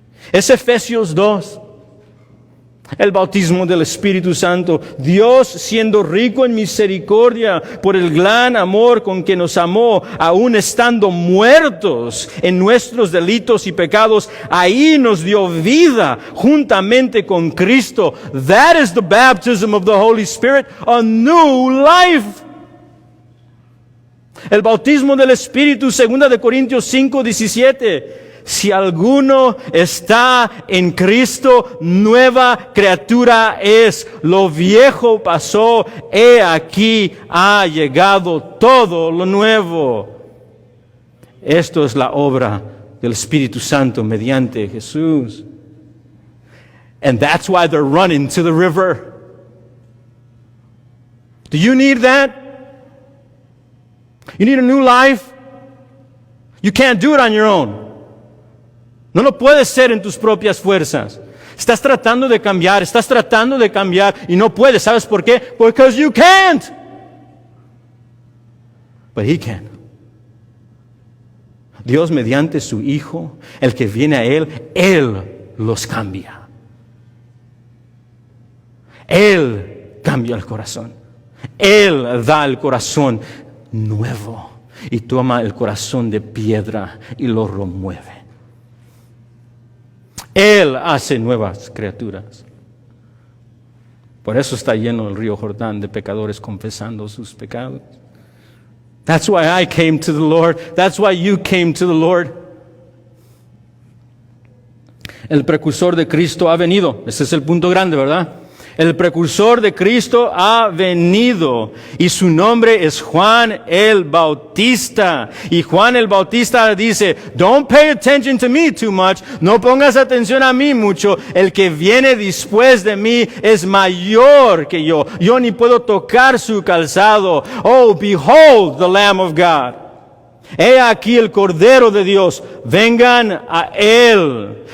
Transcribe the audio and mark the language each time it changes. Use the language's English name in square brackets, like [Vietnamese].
[Spanish] Es Efesios 2. El bautismo del Espíritu Santo. Dios, siendo rico en misericordia por el gran amor con que nos amó, aun estando muertos en nuestros delitos y pecados, ahí nos dio vida juntamente con Cristo. [English] That is the baptism of the Holy Spirit, a new life. [Spanish] El bautismo del Espíritu, 2 Corintios 5:17. Si alguno está en Cristo, nueva criatura es. Lo viejo pasó, he aquí ha llegado todo lo nuevo. Esto es la obra del Espíritu Santo mediante Jesús. [English] And that's why they're running to the river. Do you need that? You need a new life? You can't do it on your own. [Spanish] No lo puedes ser en tus propias fuerzas. Estás tratando de cambiar y no puedes. ¿Sabes por qué? [English] Because you can't. But He can. [Spanish] Dios mediante su Hijo, el que viene a Él los cambia. Él cambia el corazón. Él da el corazón nuevo y toma el corazón de piedra y lo remueve. Él hace nuevas criaturas. Por eso está lleno el río Jordán de pecadores confesando sus pecados. [English] That's why I came to the Lord. That's why you came to the Lord. [Spanish] El precursor de Cristo ha venido. Ese es el punto grande, ¿verdad? El precursor de Cristo ha venido y su nombre es Juan el Bautista. Y Juan el Bautista dice, [English] don't pay attention to me too much. [Spanish] No pongas atención a mí mucho. El que viene después de mí es mayor que yo. Yo ni puedo tocar su calzado. [English] Oh, behold the Lamb of God. [Spanish] He aquí el Cordero de Dios, vengan a Él.